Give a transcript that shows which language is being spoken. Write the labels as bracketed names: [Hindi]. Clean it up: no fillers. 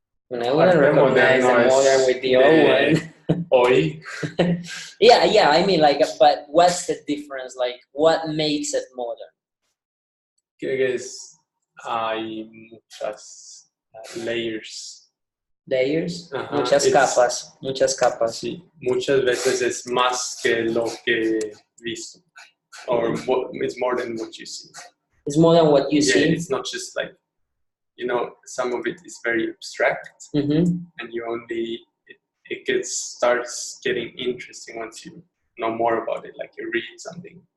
[English] And I wouldn't recognize the modern with the old one. [Spanish] Hoy. [English] Yeah, I mean, like, but what's the difference? Like, what makes it modern? [Spanish] Que es, hay muchas layers. [English] Layers, Ajá, [Spanish] muchas capas. Sí, muchas veces es más que lo que he visto. [English] Or it's more than what you see. It's more than what you Yeah, see. it's not just like, you know, some of it is very abstract, Mm-hmm. and you only, it starts getting interesting once you know more about it, like you read something.